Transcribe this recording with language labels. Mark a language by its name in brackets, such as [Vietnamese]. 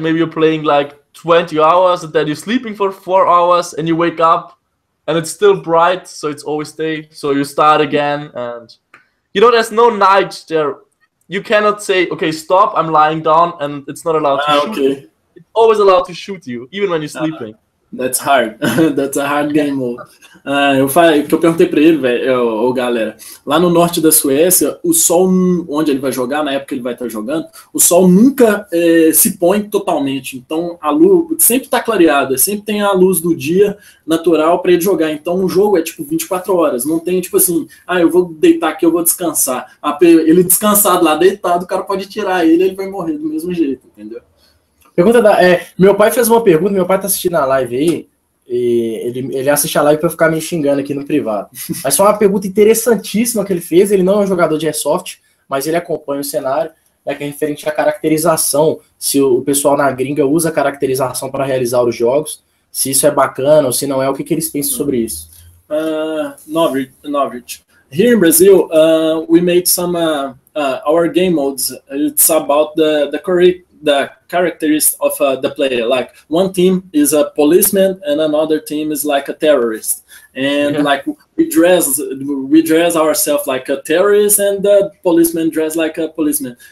[English] Maybe you're playing like 20 hours, and then you're sleeping for 4 hours, and you wake up, and it's still bright, so it's always day. So you start again, and there's no night there. You cannot say, okay, stop, I'm lying down, and it's not allowed to shoot you. It's always allowed to shoot you, even when you're sleeping. That's hard. That's a hard game mode. [Portuguese] Que eu perguntei pra ele, velho, galera, lá no norte da Suécia, o sol, onde ele vai jogar, na época que ele vai estar jogando, o sol nunca se põe totalmente. Então a luz sempre tá clareada, sempre tem a luz do dia natural para ele jogar. Então o jogo é tipo 24 horas. Não tem tipo assim, eu vou deitar aqui, eu vou descansar. Ele descansado lá, deitado, o cara pode tirar ele vai morrer do mesmo jeito, entendeu? Pergunta meu pai fez uma pergunta, meu pai tá assistindo a live aí, e ele assiste a live pra ficar me xingando aqui no privado. Mas foi uma pergunta interessantíssima que ele fez, ele não é um jogador de Airsoft, mas ele acompanha o cenário, que é referente à caracterização, se o pessoal na gringa usa caracterização para realizar os jogos, se isso é bacana ou se não é, o que eles pensam sobre isso. [English] Novritsch. Here in Brazil, we made some our game modes. It's about the characteristics of the player. Like one team is a policeman and another team is like a terrorist. And like we dress ourselves like a terrorist and the policeman dress like a policeman.